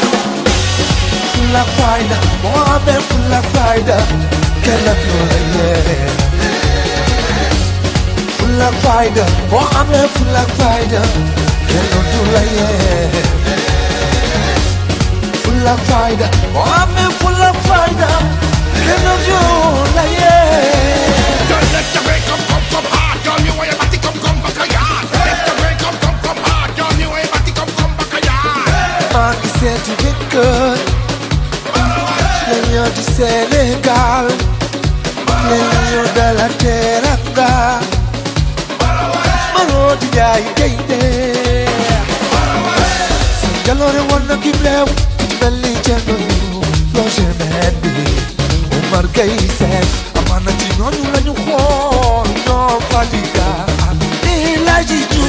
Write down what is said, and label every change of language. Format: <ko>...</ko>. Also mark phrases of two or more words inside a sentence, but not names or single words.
<wo>Fulla fayda moo amee fulla fayda kenn du la yee. Fulla fayda moo amee fulla fayda kenn du la yee. Fulla fayda moo amee fulla fayda kenn du la yee.</wo> <en>Don't let the break come hard, girl. You want your body come back a yard. Let the break come hard, girl. You want your body come back a yard.</en> <wo>maa ngi seeti jëkkër ñoo di Sénégal ñoo dala teranga manoo di jaay gaynde sa jaloore war na kim leew mel ni Thierno Roger Mendy Omar Gueye Seck amaana ci ñooñu lañu xool ñoo Fadiga ak El Hadji</wo>